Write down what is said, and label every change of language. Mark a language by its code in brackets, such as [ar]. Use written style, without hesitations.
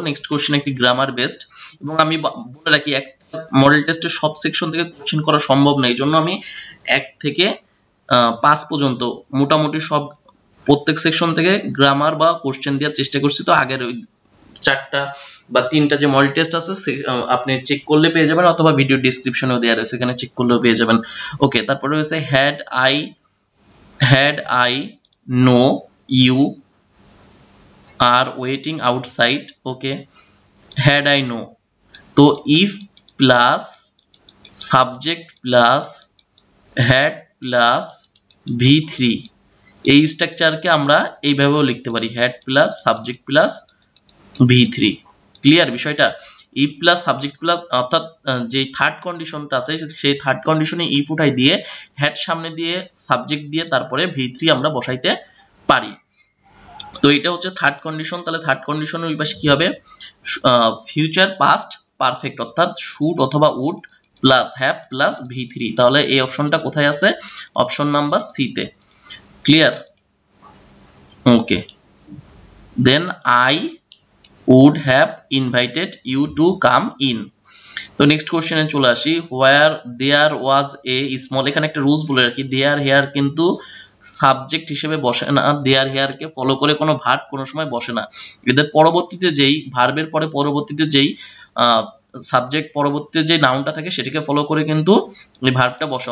[bn] Next question একটি grammar based, এবং আমি বলে রাখি একটা মডেল টেস্টে সব সেকশন থেকে কোশ্চেন করা সম্ভব না। এই জন্য আমি 1 থেকে 5 পর্যন্ত মোটামুটি সব প্রত্যেক সেকশন থেকে গ্রামার বা কোশ্চেন দেওয়ার চেষ্টা করছি। তো আগের ওই 4টা বা 3টা যে মডেল টেস্ট আছে আপনি চেক করলে পেয়ে যাবেন, অথবা ভিডিও ডেসক্রিপশনেও দেওয়া রয়েছে, সেখানে চেক করলেও পেয়ে যাবেন। [en] okay, [bn] তারপরে হচ্ছে [en] had I know you are waiting outside. [bn] Okay, [en] had I know, [bn] তো if plus subject plus had plus V3, এই স্ট্রাকচারকে আমরা এইভাবেও লিখতে পারি, had plus subject plus V3। Clear বিষয়টা? ইফ প্লাস সাবজেক্ট প্লাস, অর্থাৎ যে থার্ড কন্ডিশনটা আছে সেই থার্ড কন্ডিশনে ইফ উঠাই দিয়ে হ্যাড সামনে দিয়ে সাবজেক্ট দিয়ে তারপরে V3 আমরা বসাইতে পারি। তো এটা হচ্ছে থার্ড কন্ডিশন। তাহলে থার্ড কন্ডিশনের ওই পাশে কি হবে? ফিউচার পাস্ট পারফেক্ট, অর্থাৎ শুড অথবা would plus have plus V3। তাহলে এই অপশনটা কোথায় আছে? অপশন নাম্বার সি তে। Clear? [en] Okay, then I would have invited you to come in। [bn] তো নেক্সট কোশ্চেনে চলে আসি, [en] where there was a small, [bn] এখানে একটা রুলস বলে রাখি, there here কিন্তু সাবজেক্ট হিসেবে বসে না, there here কে ফলো করে কোনো ভার্ব কোনো সময় বসে না। এদের পরবর্তীতে যেই ভার্বের পরে পরবর্তীতে যেই সাবজেক্ট পরবর্তীতে যে নাউনটা থাকে সেটাকে ফলো করে কিন্তু এই ভার্বটা বসে।